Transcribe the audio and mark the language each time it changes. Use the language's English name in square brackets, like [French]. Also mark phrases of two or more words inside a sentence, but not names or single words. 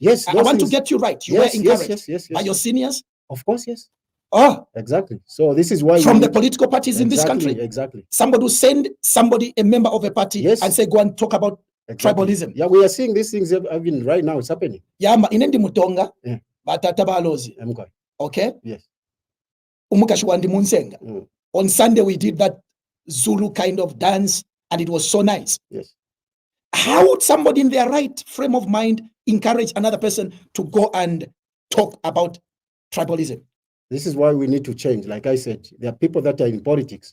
[English] Yes. I want to get you right. You were encouraged yes. by your seniors? Of course, yes. Oh, exactly. So this is why from the political parties in this country. Exactly. Somebody will send somebody, a member of a party, and say, go and talk about tribalism. Yeah, we are seeing these things even right now. It's happening. Yeah, [Bemba] inendi mutonga, batata balozi. [English] Okay? Yes. [Bemba] Umukashwandi munsenga. [English] On Sunday, we did that Zulu kind of dance, and it was so nice. Yes. How would somebody in their right frame of mind encourage another person to go and talk about tribalism? This is why we need to change. Like I said, there are people that are in politics.